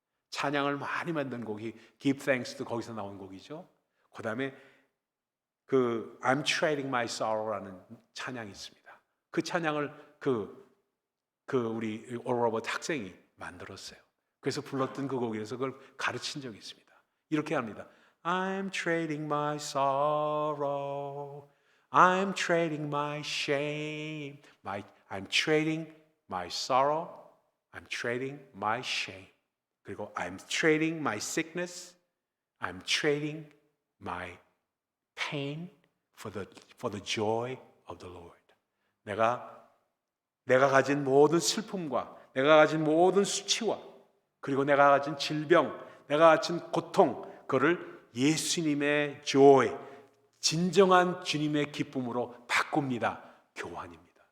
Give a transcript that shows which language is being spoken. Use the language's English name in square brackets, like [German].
[Korean] 찬양을 많이 만든 곡이 Give Thanks도 거기서 나온 곡이죠. 그 다음에 I'm Trading My Sorrow라는 찬양이 있습니다. 그 찬양을 우리 올 로버트 학생이 만들었어요. 그래서 불렀던 그 곡에서 그걸 가르친 적이 있습니다. 이렇게 합니다. [English] I'm trading my sorrow, I'm trading my shame, I'm trading my sorrow, I'm trading my shame. [Korean] 그리고 [English] I'm trading my sickness, I'm trading my pain. for the joy of the Lord. [Korean] 내가 가진 모든 슬픔과 내가 가진 모든 수치와 그리고 내가 가진 질병, 내가 가진 고통, 그거를 예수님의 joy, 진정한 주님의 기쁨으로 바꿉니다. 교환입니다.